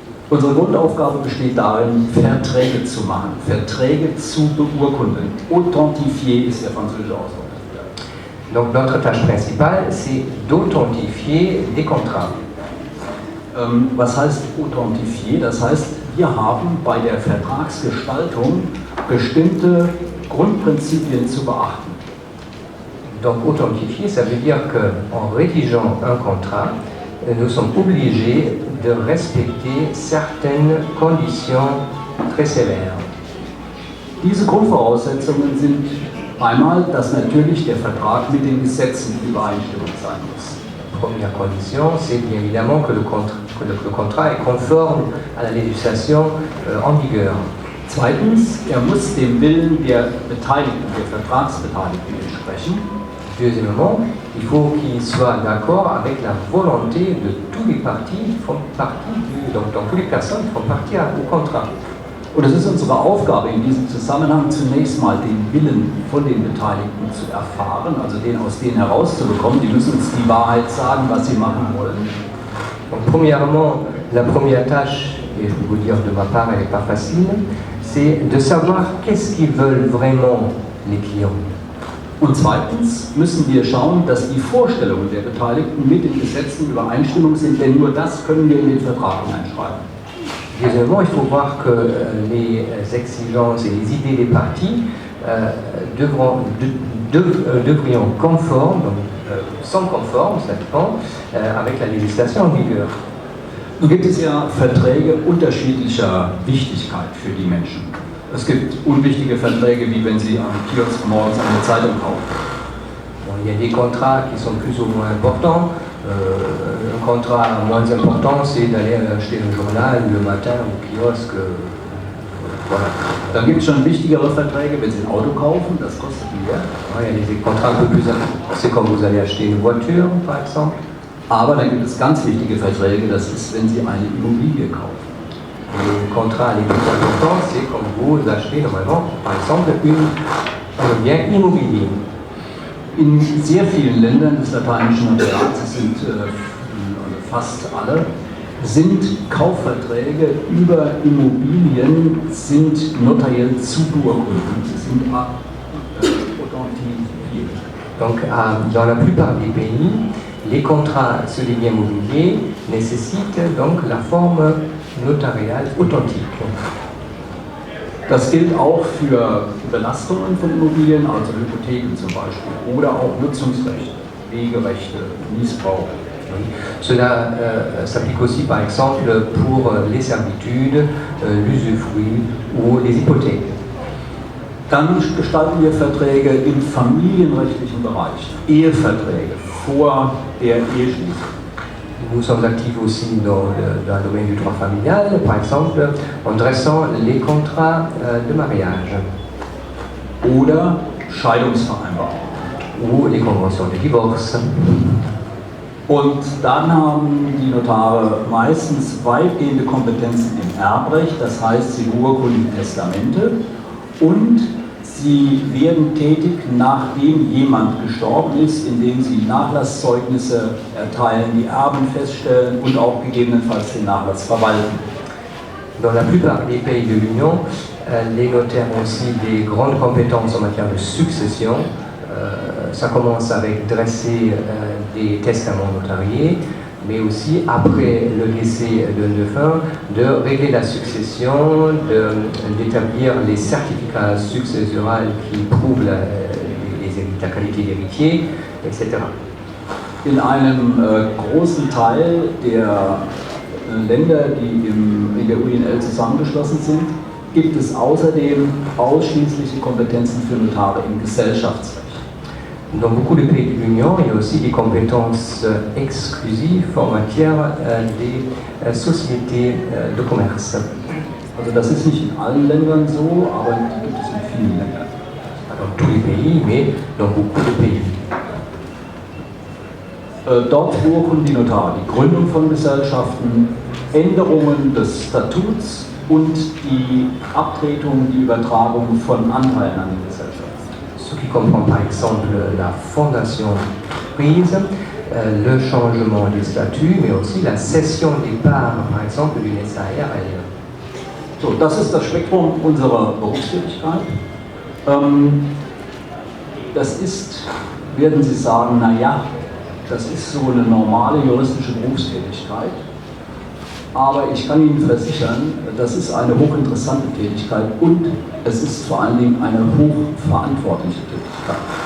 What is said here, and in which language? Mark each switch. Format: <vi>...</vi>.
<de>Unsere Grundaufgabe besteht darin, Verträge zu machen, Verträge zu beurkunden. Authentifier ist der französische Ausdruck.</de> <fr>Donc notre tâche principale, c'est d'authentifier des contrats.</fr> <de>Was heißt authentifier? Das heißt, wir haben bei der Vertragsgestaltung bestimmte Grundprinzipien zu beachten.</de> <fr>Donc authentifier, ça veut dire qu'en rédigeant un contrat, nous sommes obligés de respecter certaines conditions très sévères.</fr> <de>Diese Grundvoraussetzungen sind einmal, dass natürlich der Vertrag mit den Gesetzen in Übereinstimmung sein muss.</de> <fr>Première condition, c'est bien évidemment que le contrat est conforme à la législation en vigueur.</fr> <de>Zweitens, muss dem Willen der Beteiligten, der Vertragsbeteiligten entsprechen.</de> <fr>Deuxièmement, il faut qu'il soit d'accord avec la volonté de tous les parties, donc toutes les personnes qui font partie au contrat.</fr> <de>Und es ist unsere Aufgabe in diesem Zusammenhang zunächst mal den Willen von den Beteiligten zu erfahren, also den aus denen herauszubekommen. Die müssen uns die Wahrheit sagen, was sie machen wollen.</de> <fr>Donc, premièrement, la première tâche, et je peux vous dire de ma part, elle n'est pas facile, c'est de savoir qu'est-ce qu'ils veulent vraiment les clients.</fr> <de>Und zweitens müssen wir schauen, dass die Vorstellungen der Beteiligten mit den Gesetzen in Übereinstimmung sind, denn nur das können wir in den Vertrag hineinschreiben.</de> <fr>Deuxièmement, il faut voir que les exigences et les idées des parties devrions conformes, sont conformes, ça dépend, avec la législation en vigueur.</fr> <de>Nun gibt es ja Verträge unterschiedlicher Wichtigkeit für die Menschen. Es gibt unwichtige Verträge, wie wenn Sie am Kiosk morgens eine Zeitung kaufen.</de> <fr>Bon, il y a des contrats qui sont plus ou moins importants. Un contrat moins important, c'est d'aller acheter un journal le matin au kiosque. Voilà.</fr> <de>Dann gibt es schon wichtigere Verträge, wenn Sie ein Auto kaufen, das kostet mehr.</de> <fr>Il y a des contrats un peu plus importants, c'est quand vous allez acheter une voiture, par exemple.</fr> <de>Aber dann gibt es ganz wichtige Verträge, das ist, wenn Sie eine Immobilie kaufen.</de> <fr>Les contrats les plus importants, c'est quand vous achetez normalement, par exemple, un bien immobilier.</fr> <de>In sehr vielen Ländern des lateinischen Notariats, es sind fast alle, sind Kaufverträge über Immobilien sind notariell zu beurkunden. Sie sind authentifiziert.</de> <fr>Donc, dans la plupart des pays, les contrats sur les biens immobiliers nécessitent donc la forme notariale authentique.</fr> <de>Das gilt auch für Belastungen von Immobilien, also Hypotheken zum Beispiel, oder auch Nutzungsrechte, Wegerechte, Mietbrauch.</de> <fr>Cela s'applique aussi par exemple pour les servitudes, l'usufruit ou les hypothèques.</fr> <de>Dann gestalten wir Verträge im familienrechtlichen Bereich, Eheverträge vor der Eheschließung.</de> <fr>Nous sommes actifs aussi dans le domaine du droit familial, par exemple en dressant les contrats de mariage.</fr> <de>Oder Scheidungsvereinbarungen.</de> <fr>Ou les conventions de divorce.</fr> <de>Und dann haben die Notare meistens weitgehende Kompetenzen im Erbrecht, das heißt, sie beurkunden Testamente und sie werden tätig, nachdem jemand gestorben ist, indem sie Nachlasszeugnisse erteilen, die Erben feststellen und auch gegebenenfalls den Nachlass verwalten.</de> <fr>Dans la plupart des pays de l'Union, les notaires ont aussi des grandes compétences en matière de succession, ça commence avec dresser des testaments notariés, mais aussi après le décès d'un défunt, de régler la succession, d'établir les certificats successoraux qui prouvent la qualité d'héritier, etc.</fr> <de>In einem großen Teil der Länder, die in der UNL zusammengeschlossen sind, gibt es außerdem ausschließliche Kompetenzen für Notare im Gesellschaftsrecht.</de> <fr>Dans beaucoup de pays de l'Union, il y a aussi des compétences exclusives en matière des sociétés de commerce.</fr> <de>Also das ist nicht in allen Ländern so, aber die gibt es in vielen Ländern.</de> <fr>Dans tous les pays, mais dans beaucoup de pays.</fr> <de>Dort beurkunden die Notare die Gründung von Gesellschaften, Änderungen des Statuts und die Abtretung, die Übertragung von Anteilen an die Gesellschaft.</de> <fr>Ce qui comprend par exemple la fondation prise, le changement des statuts, mais aussi la cession des parts, par exemple, d'une SARL.</fr> <de>So, das ist das Spektrum unserer Berufstätigkeit. Das ist, werden Sie sagen, naja, das ist so eine normale juristische Berufstätigkeit. Aber ich kann Ihnen versichern, das ist eine hochinteressante Tätigkeit und es ist vor allen Dingen eine hochverantwortliche Tätigkeit.</de>